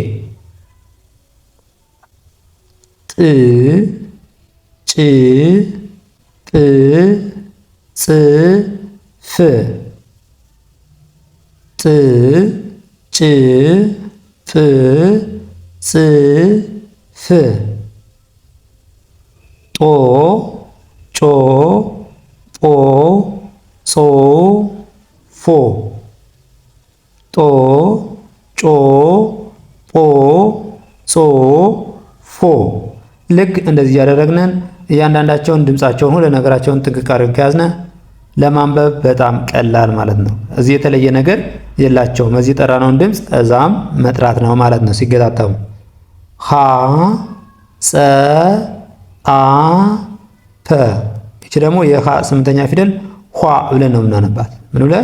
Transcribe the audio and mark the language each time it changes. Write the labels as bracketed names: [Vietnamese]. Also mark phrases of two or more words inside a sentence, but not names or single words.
[Amharic] ጥ ጭ ጵ ጽ ፍ ጥ ጭ ጵ ጽ ፍ ጦ ጮ ጶ ጾ ፎ ጦ ጮ ጶ ጾ ፎ። ልክ እንደዚህ እያደረግነን እያንዳንዳቸውን ድምፃቸውን ሁሉ ነገራቸውን ጥንቅቅ አድርገን ከያዝነ ለማንበብ በጣም ቀላል ማለት ነው። እዚህ የተለየ ነገር የላቸውም። እዚህ የጠራነውን ድምፅ እዛም መጥራት ነው ማለት ነው ሲገጣጠሙ። ሀ ጸ አ ፐ። ይቺ ደግሞ የሀ ስምንተኛ ፊደል ኋ ብለን ነው የምናነባት። ምን ብለን?